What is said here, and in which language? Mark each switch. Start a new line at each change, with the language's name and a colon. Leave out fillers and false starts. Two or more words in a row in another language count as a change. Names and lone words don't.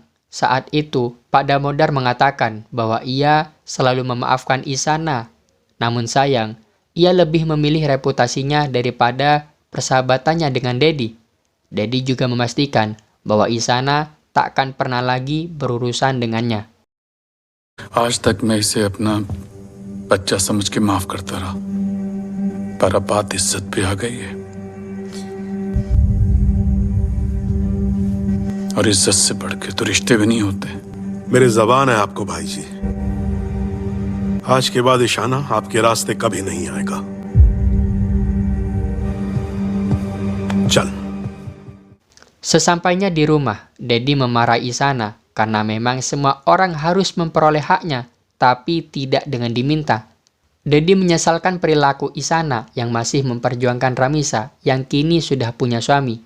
Indonesian: Saat itu, Pak Damodar mengatakan bahwa ia selalu memaafkan Isana. Namun sayang, ia lebih memilih reputasinya daripada persahabatannya dengan Dedi. Dedi juga memastikan bahwa Isana tak akan pernah lagi berurusan dengannya.
Hindi: आज तक मैं इसे अपना बच्चा समझ के माफ करता रहा, पर अब बात इज्जत पे आ गई है और इज्जत से बढ़ के तो रिश्ते भी नहीं होते. मेरी जबान है आपको भाई जी. आज के बाद ईशाना आपके रास्ते कभी नहीं आएगा. चल.
Indonesian: Sesampainya di rumah, Dedi memarahi Isana karena memang semua orang harus memperoleh haknya, tapi tidak dengan diminta. Dedi menyesalkan perilaku Isana yang masih memperjuangkan Ramisa yang kini sudah punya suami.